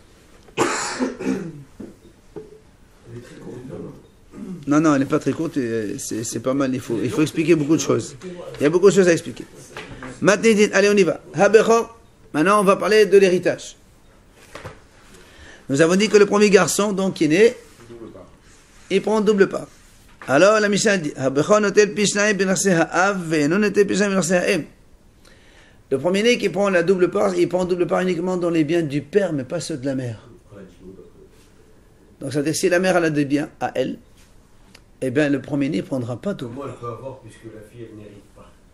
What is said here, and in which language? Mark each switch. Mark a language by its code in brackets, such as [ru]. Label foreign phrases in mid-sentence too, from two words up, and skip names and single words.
[fr] Non, elle n'est pas très courte, c'est pas mal, il faut expliquer beaucoup de choses. Il y a beaucoup de choses à expliquer. Maintenant, allez, on y va. Habechor, maintenant on va parler de l'héritage. Nous avons dit que le premier garçon, donc, qui est né, il prend double part. Alors, la Mishnah dit, [he] הבכור נוטל פי שניים בנכסי האב ואינו נוטל פי שניים בנכסי האם. [fr] Le premier-né qui prend la double part, il prend double part uniquement dans les biens du père, mais pas ceux de la mère. Donc, ça veut dire que si la mère a des biens à elle, eh bien, le premier-né ne prendra pas double. Comment elle peut avoir puisque la fille, elle n'hérite pas?